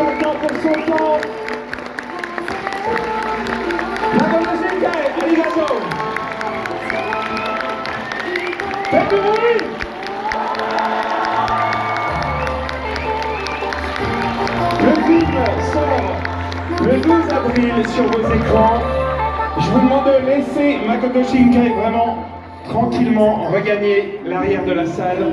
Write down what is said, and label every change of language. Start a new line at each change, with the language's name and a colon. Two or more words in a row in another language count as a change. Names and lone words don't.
French: Romain pour son temps. Makoto Shinkai, arigato. Faites du bruit. Le film sort le 12 avril sur vos écrans. Je vous demande de laisser Makoto Shinkai vraiment tranquillement regagner l'arrière de la salle.